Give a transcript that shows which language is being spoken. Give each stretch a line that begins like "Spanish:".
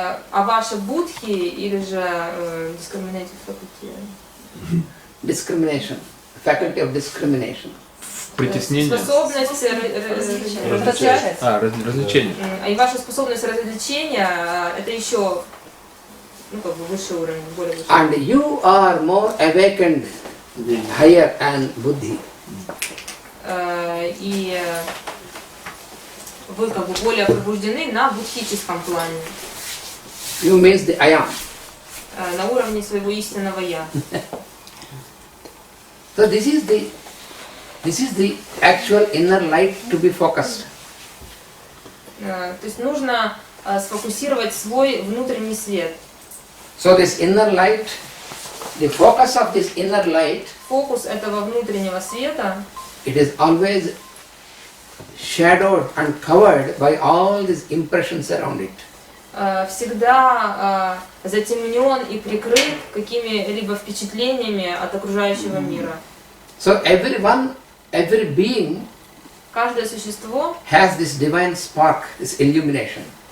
Russian: А ваши будхи, или же
English: discriminative faculty? Discrimination, faculty of discrimination.
Russian: Притеснение. Способность различать. Развлечение. И ваша способность различения, это еще, как бы высший уровень, более высший.
English: And you are more awakened, higher and buddhi.
Russian: И вы как бы более пробуждены на будхическом плане.
English: You means the I am.
Russian: На уровне своего истинного я.
English: So this is the actual inner light to be focused.
Russian: То есть нужно сфокусировать свой внутренний свет.
English: So this inner light, the focus of this inner light,
Russian: фокус этого внутреннего света,
English: it is always shadowed and covered by all these impressions around it.
Russian: Всегда затемнен и прикрыт какими-либо впечатлениями от окружающего мира.
English: So every being
Russian: каждое существо
English: has this divine spark, this illumination.